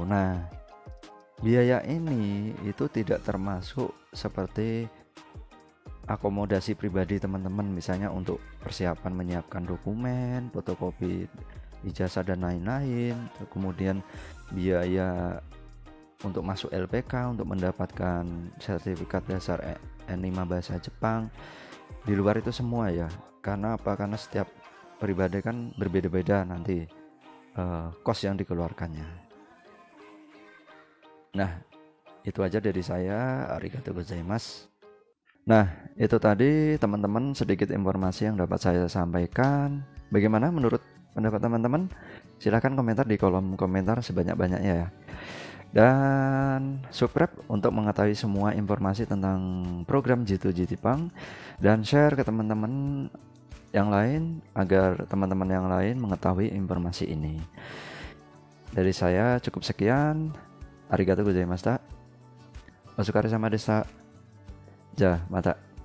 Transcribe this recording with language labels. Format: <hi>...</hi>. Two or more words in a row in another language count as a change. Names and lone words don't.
<id>Nah, biaya ini itu tidak termasuk seperti akomodasi pribadi teman-teman, misalnya untuk persiapan menyiapkan dokumen, fotokopi ijazah dan lain-lain, kemudian biaya untuk masuk LPK untuk mendapatkan sertifikat dasar N5 bahasa Jepang. Di luar itu semua ya. Karena apa? Karena setiap pribadi kan berbeda-beda nanti kos yang dikeluarkannya. Nah, itu aja dari saya.</id> <ja>ありがとうございます.</ja> <id>Nah, itu tadi teman-teman sedikit informasi yang dapat saya sampaikan. Bagaimana menurut pendapat teman-teman? Silahkan komentar di kolom komentar sebanyak-banyaknya ya. Dan subscribe untuk mengetahui semua informasi tentang program J2J Jepang, dan share ke teman-teman yang lain agar teman-teman yang lain mengetahui informasi ini. Dari saya cukup sekian.</id> <ja>ありがとうございました. お疲れ様でした。じゃ、また.</ja>